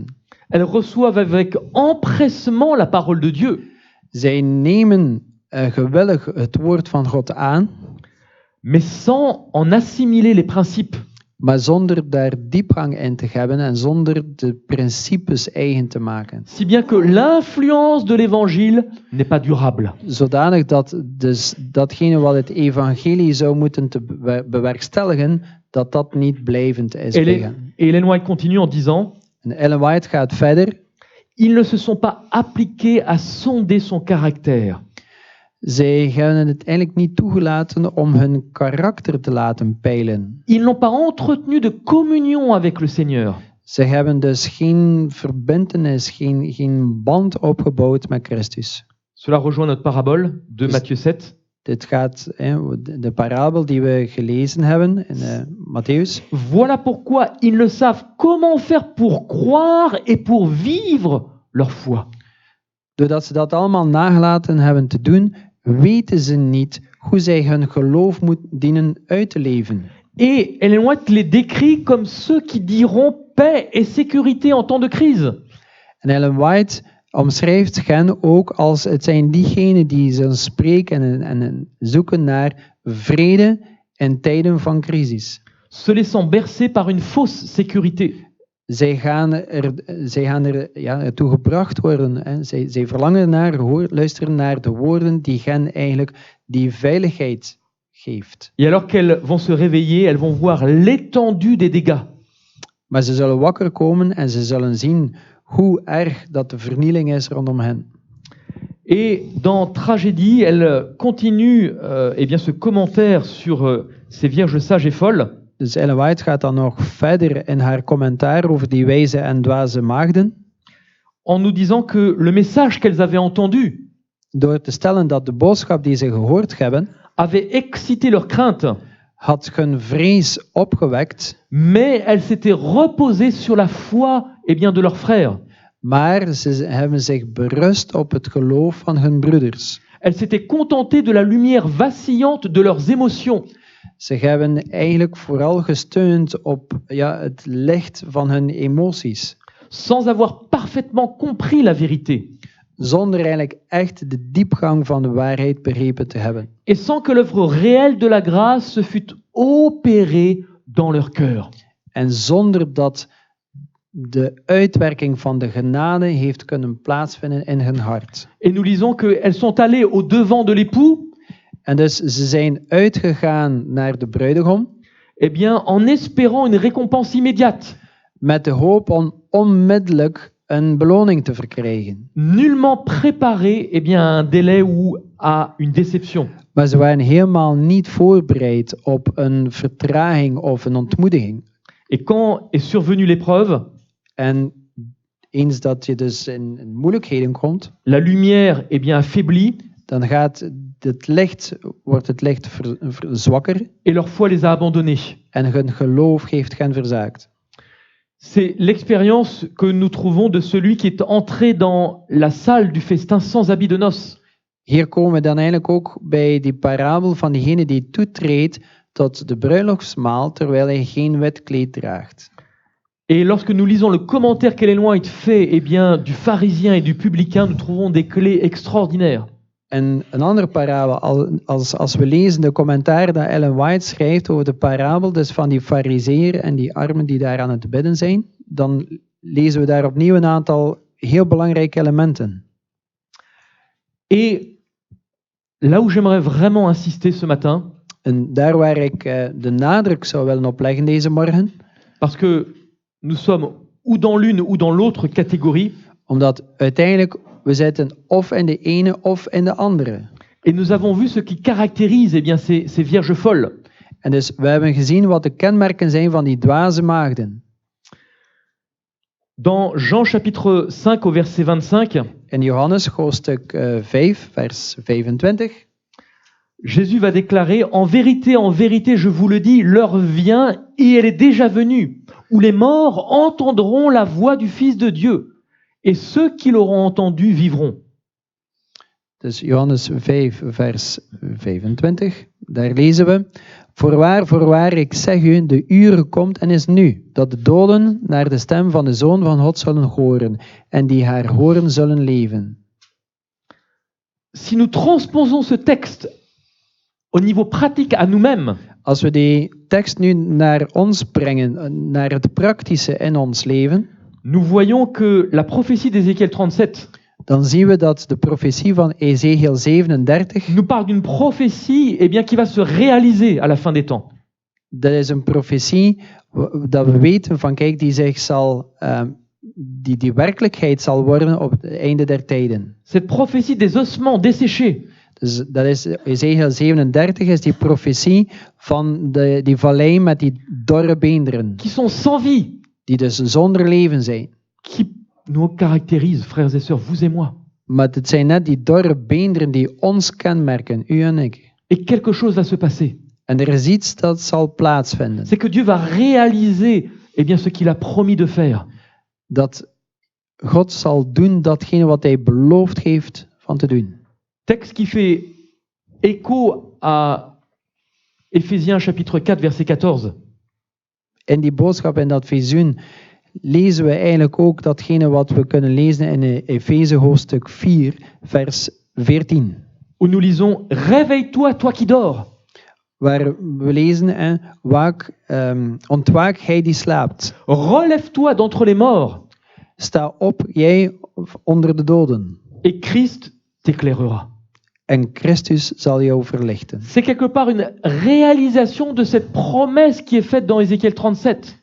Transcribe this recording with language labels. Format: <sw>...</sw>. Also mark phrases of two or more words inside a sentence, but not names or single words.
<fr>Elles reçoivent avec empressement la parole de Dieu.</fr> <nl>Zij nemen gewillig het woord van God aan,</nl> <fr>mais sans en assimiler les principes.</fr> <nl>maar zonder daar diepgang in te hebben en zonder de principes eigen te maken.</nl> <fr>Si bien que l'influence de l'évangile n'est pas durable.</fr> <nl>Zodanig dat dus datgene wat het evangelie zou moeten te bewerkstelligen, dat niet blijvend is.</nl> <fr>Et Ellen White continue en disant:</fr> <nl>En Ellen White gaat verder.</nl> <fr>Ils ne se sont pas appliqués à sonder son caractère.</fr> <nl>Zij hebben het eigenlijk niet toegelaten om hun karakter te laten peilen.</nl> <fr>Ils n'ont pas entretenu de communion avec le Seigneur.</fr> <nl>Ze hebben dus geen verbintenis, geen band opgebouwd met Christus.</nl> <fr>Cela rejoint notre parabole de Matthieu 7.</fr> <nl>Dit gaat, de parabel die we gelezen hebben in Matthäus.</nl> <fr>Voilà pourquoi ils ne savent comment faire pour croire et pour vivre leur foi.</fr> <nl>Doordat ze dat allemaal nagelaten hebben te doen, weten ze niet hoe zij hun geloof dienen uit te leven.</nl> <fr>Et Ellen White les décrit comme ceux qui diront paix et sécurité en temps de crise.</fr> <nl>En Ellen White omschrijft hen ook als het zijn diegenen die zullen spreken en zoeken naar vrede in tijden van crisis.</nl> <fr>Se laissant bercer par une fausse sécurité.</fr> <nl>Zij gaan er toe gebracht worden. Hè. Zij verlangen luisteren naar de woorden die hen eigenlijk die veiligheid geeft.</nl> <fr>Et alors qu'elles vont se réveiller, elles vont voir l'étendue des dégâts.</fr> <nl>Maar ze zullen wakker komen en ze zullen zien hoe erg dat de vernieling is rondom hen.</nl> <fr>Et dans Tragédie, elle continue eh bien, ce commentaire sur ces vierges sages et folles.</fr> <nl>Dus Ellen White gaat dan nog verder in haar commentaar over die wijze en dwaze maagden.</nl> <fr>En nous disant que le message qu'elles avaient entendu</fr> <nl>Door te stellen dat de boodschap die ze gehoord hebben,</nl> <fr>avait excité leur crainte,</fr> <nl>had hun vrees opgewekt,</nl> <fr>mais elles s'étaient reposées sur la foi eh bien, de leurs frères.</fr> <nl>maar ze hebben zich berust op het geloof van hun broeders.</nl> <fr>Elles s'étaient contentées de la lumière vacillante de leurs émotions.</fr> <nl>Ze hebben eigenlijk vooral gesteund op het licht van hun emoties,</nl> <fr>sans avoir parfaitement compris la vérité,</fr> <nl>zonder eigenlijk echt de diepgang van de waarheid begrepen te hebben.</nl> <fr>et sans que l'œuvre réelle de la grâce se fût opérée dans leur cœur.</fr> <nl>En zonder dat de uitwerking van de genade heeft kunnen plaatsvinden in hun hart.</nl> <fr>Et nous lisons qu'elles sont allées au devant de l'époux,</fr> <nl>En dus ze zijn uitgegaan naar de bruidegom,</nl> <fr>eh bien, en espérant une récompense immédiate,</fr> <nl>met de hoop om onmiddellijk een beloning te verkrijgen.</nl> <fr>nullement préparées eh bien, à un délai ou à une déception.</fr> <nl>Maar ze waren helemaal niet voorbereid op een vertraging of een ontmoediging.</nl> <fr>Et quand est survenue l'épreuve,</fr> <nl>En eens dat je dus in moeilijkheden komt,</nl> <fr>la lumière eh bien, affaiblit</fr> <nl>dan wordt het licht zwakker</nl> <fr>et leur foi les a abandonnés.</fr> <nl>en hun geloof heeft hen verzaakt.</nl> <fr>C'est l'expérience que nous trouvons de celui qui est entré dans la salle du festin sans habit de noces.</fr> <nl>Hier komen we dan eigenlijk ook bij die parabel van diegene die toetreedt tot de bruiloftsmaal terwijl hij geen wit kleed draagt.</nl> <fr>Et lorsque nous lisons le commentaire qu'Ellen White fait eh bien, du pharisien et du publicain, nous trouvons des clés extraordinaires.</fr> <nl>En een andere parabel, als we lezen de commentaar dat Ellen White schrijft over de parabel dus van die farizeeër en die armen die daar aan het bidden zijn, dan lezen we daar opnieuw een aantal heel belangrijke elementen.</nl> <fr>Et là où j'aimerais vraiment insister ce matin,</fr> <nl>En daar waar ik de nadruk zou willen op leggen deze morgen,</nl> <fr>parce que nous sommes ou dans l'une ou dans l'autre catégorie,</fr> <nl>omdat uiteindelijk we zitten of in de ene of in de andere.</nl> <fr>et nous avons vu ce qui caractérise eh bien, ces vierges folles.</fr> <nl>En dus we hebben gezien wat de kenmerken zijn van die dwaze maagden.</nl> <fr>Dans Jean chapitre 5 au verset 25,</fr> <nl>In Johannes hoofdstuk 5, vers 25,</nl> <fr>Jésus va déclarer, en vérité, je vous le dis, l'heure vient et elle est déjà venue, où les morts entendront la voix du Fils de Dieu, et ceux qui l'auront entendu vivront.</fr> <nl>dus Johannes 5, vers 25, daar lezen we: voorwaar, ik zeg u, de uur komt en is nu, dat de doden naar de stem van de Zoon van God zullen horen, en die haar horen zullen leven.</nl> <fr>Si nous transposons ce texte au niveau pratique à nous-mêmes,</fr> <nl>Als we die tekst nu naar ons brengen, naar het praktische in ons leven,</nl> <fr>nous voyons que la prophétie d'Ézéchiel 37</fr> <nl>dan zien we dat de profetie van Ezechiel 37,</nl> <fr>nous parle d'une prophétie eh bien, qui va se réaliser à la fin des temps.</fr> <nl>dat is een profetie dat we weten van, kijk, die zich zal, die werkelijkheid zal worden op het einde der tijden.</nl> <fr>Cette prophétie des ossements desséchés,</fr> <nl>Dus dat is Ezechiel 37, is die profetie van die vallei met die dorre beenderen,</nl> <fr>qui sont sans vie,</fr> <nl>die dus zonder leven zijn.</nl> <fr>qui nous caractérisent, frères et sœurs, vous et moi.</fr> <nl>Maar het zijn net die dorre beenderen die ons kenmerken, u en ik.</nl> <fr>Et quelque chose va se passer.</fr> <nl>En er is iets dat zal plaatsvinden.</nl> <fr>C'est que Dieu va réaliser eh bien, ce qu'il a promis de faire.</fr> <nl>Dat God zal doen datgene wat hij beloofd heeft van te doen.</nl> <fr>Texte qui fait écho à Éphésiens chapitre 4 verset 14.</fr> <nl>In die boodschap, in dat visioen, lezen we eigenlijk ook datgene wat we kunnen lezen in Efeze hoofdstuk 4, vers 14.</nl> <fr>Où nous lisons « Réveille-toi, toi qui dors ».</fr> <nl>Waar we lezen, ontwaak hij die slaapt.</nl> <fr>Relève-toi d'entre les morts</fr> <nl>Sta op, jij onder de doden.</nl> <fr>et Christ t'éclairera.</fr> <nl>En Christus zal jou verlichten.</nl> <fr>C'est quelque part une réalisation de cette promesse qui est faite dans Ézéchiel 37.</fr>